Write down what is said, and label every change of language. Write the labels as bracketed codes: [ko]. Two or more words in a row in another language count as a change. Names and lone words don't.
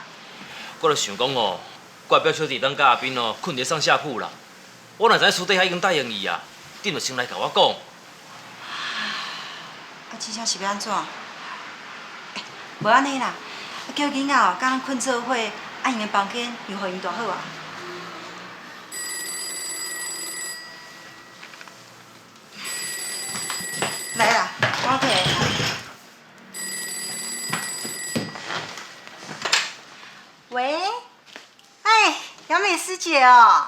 [nan] 我就想讲哦，我的表小弟当甲阿斌哦，困伫上下铺啦。我若知影私底下已经答应伊啊，你着先来甲我讲。这下是要安怎？无安尼啦，叫囡仔哦，甲咱困做伙，因的房间又互因大好啊。来啦，我摕。喂，哎，杨美师姐哦。